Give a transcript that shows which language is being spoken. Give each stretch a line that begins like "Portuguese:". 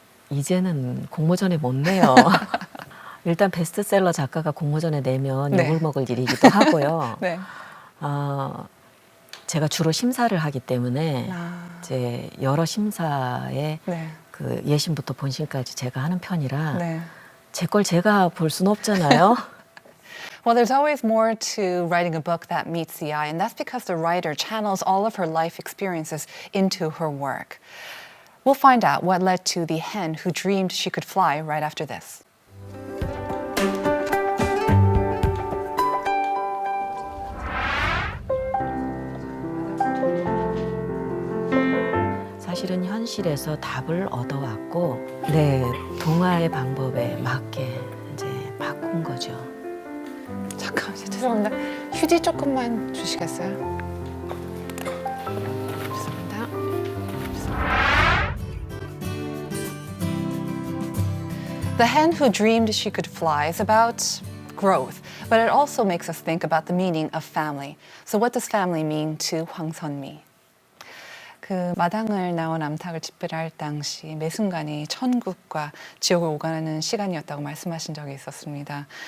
Korean: 이제는 공모전에 못 내요. 일단 베스트셀러 작가가 공모전에 내면 네. 욕을 먹을 일이기도 하고요. 네. 제가 주로 심사를 하기 때문에 아. 이제 여러 심사에 네. 그 예심부터 본심까지 제가 하는 편이라 네. 제 걸 제가 볼 수는 없잖아요.
English: Well, there's always more to writing a book that meets the eye, and that's because the writer channels all of her life experiences into her work. We'll find out what led to The Hen Who Dreamed She Could Fly right after this.
Korean: 사실은 현실에서 답을 얻어왔고, 동화의 방법에 맞게 이제 바꾼 거죠. 잠깐만요. 죄송합니다. 휴지 조금만 주시겠어요? 죄송합니다.
English: The Hen Who Dreamed She Could Fly is about growth, but it also makes us think about the meaning of family. So what does family mean to Hwang Sun-mi?
Korean: 그 마당을 나온 암탉을 집필할 당시 매 순간이 천국과 지옥을 오가는 시간이었다고 말씀하신 적이 있었습니다.